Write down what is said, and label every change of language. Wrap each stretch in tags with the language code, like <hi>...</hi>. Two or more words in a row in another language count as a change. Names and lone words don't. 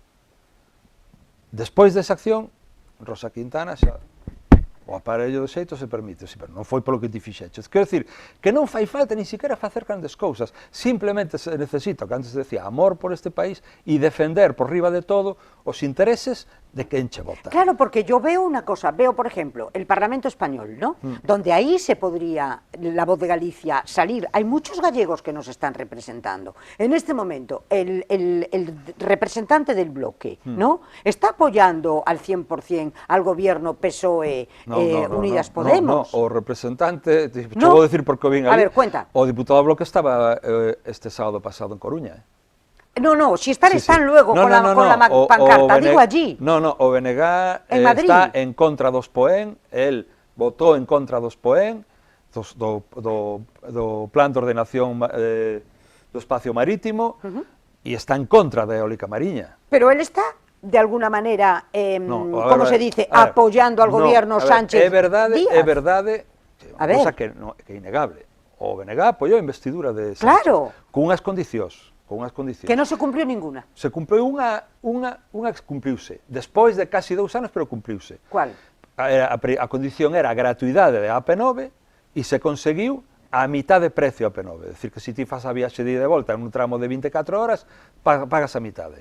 <gl>Despois desa acción, Rosa Quintana xa o aparello do xeito se permite, pero non foi polo que ti fixeches. Quero dicir, que non fai falta</gl> <es>ni siquiera</es> <gl>facer grandes cousas, simplemente se necesita, o que antes decía, amor por este país e defender por riba de todo os intereses de quen che vota.</gl> <es>Claro, porque yo veo una cosa, veo por ejemplo el Parlamento Español, ¿no? Donde ahí se podría la voz de Galicia salir. Hay muchos gallegos que nos están representando. En este momento, el representante del bloque, ¿no? Está apoyando al 100% al gobierno PSOE, Unidas Podemos.</es> <gl>No, o representante, te vou decir por que vin ali.</gl> <es>A ver, cuenta.</es> <gl>O diputado do bloque estaba este sábado pasado en Coruña,</gl> <es>No, si están luego con la pancarta, digo allí. No,</es> <gl>o BNG está en contra dos POEN, él votou en contra dos POEN, do plan de ordenación do espacio marítimo, e está en contra da eólica mariña.</gl> <es>Pero él está, de alguna manera, como se dice, apoyando al gobierno Sánchez Díaz.</es> <gl>É verdade, cosa que é innegable. O BNG apoiou a investidura de Sánchez, con unhas condicións. Que non se cumpriu ninguna. Se cumpriu unha que cumpriuse, despois de casi 2 anos, pero cumpriuse. Cual? A condición era a gratuidade de AP9 e se conseguiu a mitad de precio AP9, é dicir, que se ti faz a viaxe de ida e volta en un tramo de 24 horas, pagas a mitade.</gl>